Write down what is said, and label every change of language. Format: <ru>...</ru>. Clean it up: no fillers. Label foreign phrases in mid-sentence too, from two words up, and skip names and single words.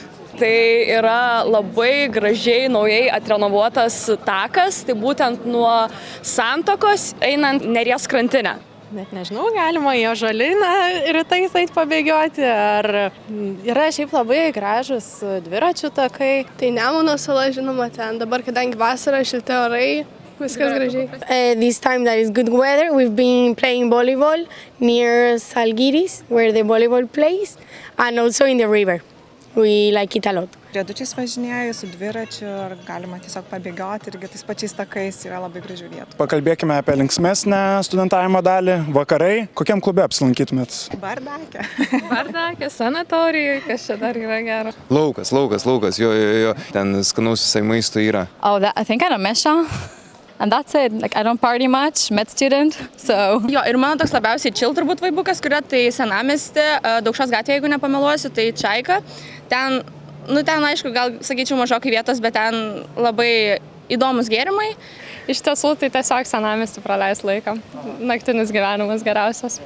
<lt>Tai yra labai gražiai naujai atrenovuotas takas, tai būtent nuo Santakos einant Neries krantinę. Net nežinau, galima į Ąžuolyną rytais eit pabėgioti, ar yra šiaip labai gražus dviračių takai. Tai Nemuno sala, žinoma, ten dabar, kadangi vasara, šilti orai, viskas gražiai.</lt> <en>This time that is good weather, we've been playing volleyball near Salgiris, where the volleyball plays, and also in the river. We like it a lot.</en> <lt>Riedučiais važinėju su dviračiu, ar galima tiesiog pabėgioti irgi tais pačiais takais, yra labai gražių vietų. Pakalbėkime apie linksmesnę studentavimo dalį. Vakarai, kokiam klube apsilankytumėt? Bardake. Bardake, sanatorijai, kas čia dar yra gero. Laukas, jo. Ten skanaus visai maisto yra.</lt> <en>Oh, I think I'm a mesha. And that's it. Like, I don't party much, med student, so...</en> <lt>Jo, ir mano toks labiausiai chill turbūt vaibukas, kurio tai Senamiesty, Daukšos gatvėje, jeigu nepameluosiu, tai Čaika. Ten, aišku, gal sakyčiau mažokai vietos, bet ten labai įdomus gėrimai. Iš tiesų, tai tiesiog Senamiesty praleis laiką. Naktinis gyvenimas geriausias.</lt>